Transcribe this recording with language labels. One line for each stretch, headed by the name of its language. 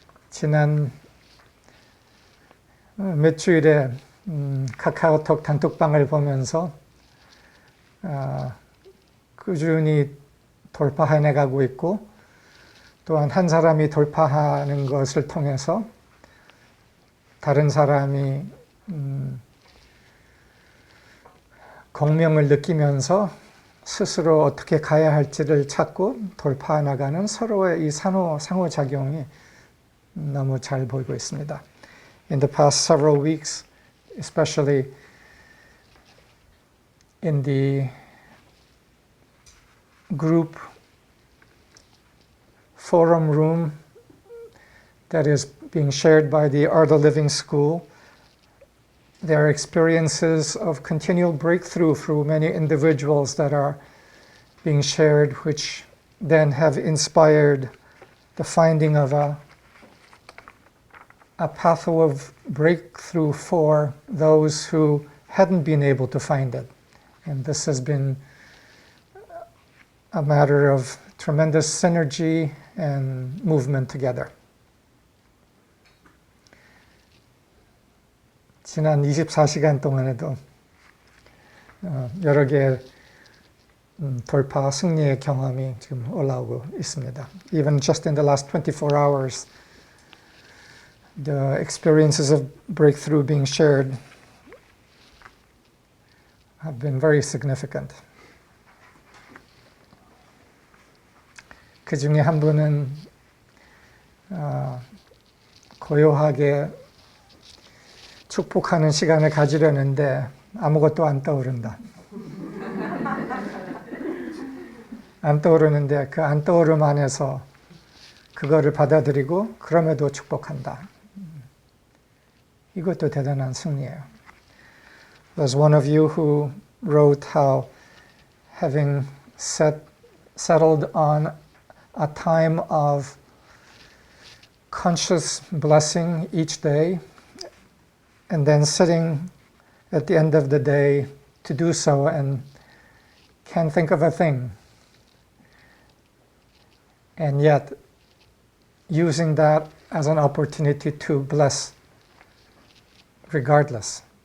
Korean: 지난 몇 주일에 카카오톡 단톡방을 보면서 꾸준히 돌파해 가고 있고 또한 한 사람이 돌파하는 것을 통해서 다른 사람이 공명을 느끼면서 스스로 어떻게 가야 할지를 찾고 돌파해 나가는 서로의 이 상호작용이 너무 잘 보이고 있습니다.
English: In the past several weeks, especially in the group forum room that is being shared by the Art of Living School, there are experiences of continual breakthrough through many individuals that are being shared, which then have inspired the finding of a pathway of breakthrough for those who hadn't been able to find it. And this has been a matter of tremendous synergy and movement together.
Korean: 지난 24시간 동안에도 여러 개의 돌파 승리의 경험이 지금 올라오고 있습니다.
English: Even just in the last 24 hours, the experiences of breakthrough being shared have been very significant.
Korean: 그 중에 한 분은 고요하게 축복하는 시간을 가지려는데 아무것도 안 떠오른다. 안 떠오르는데 그 안 떠오름 안에서 그거를 받아들이고 그럼에도 축복한다. 이것도 대단한 승리예요.
English: There's one of you who wrote how having settled on a time of conscious blessing each day and then sitting at the end of the day to do so and can't think of a thing, and yet using that as an opportunity to bless regardless.